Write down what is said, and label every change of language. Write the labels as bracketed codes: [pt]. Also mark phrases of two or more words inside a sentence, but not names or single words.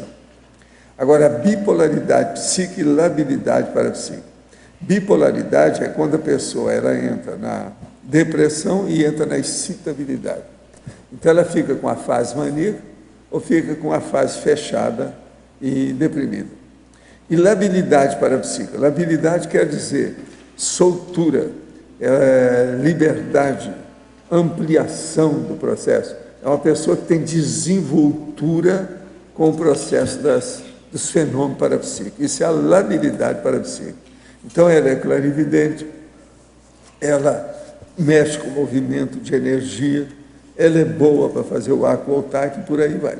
[pt] Agora, a bipolaridade psíquica e labilidade parapsíquica. Bipolaridade é quando a pessoa entra na depressão e entra na excitabilidade. Então, ela fica com a fase maníaca ou fica com a fase fechada e deprimida. E labilidade parapsíquica. Labilidade quer dizer soltura, liberdade, ampliação do processo. É uma pessoa que tem desenvoltura com o processo dos fenômenos parapsíquicos. Isso é a labilidade parapsíquica. Então, ela é clarividente, ela mexe com o movimento de energia, ela é boa para fazer o arco voltar, que por aí vai.